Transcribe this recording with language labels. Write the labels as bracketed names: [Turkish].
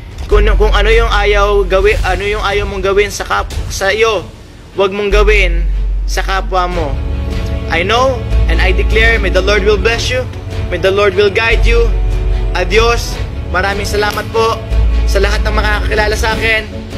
[Filipino] Kung ano yung ayaw mong gawin sa iyo, huwag mong gawin sa kapwa mo. [English] I know and I declare, may the Lord will bless you. May the Lord will guide you. [Spanish] Adios. [Filipino] Maraming salamat po sa lahat ng makakakilala sa akin.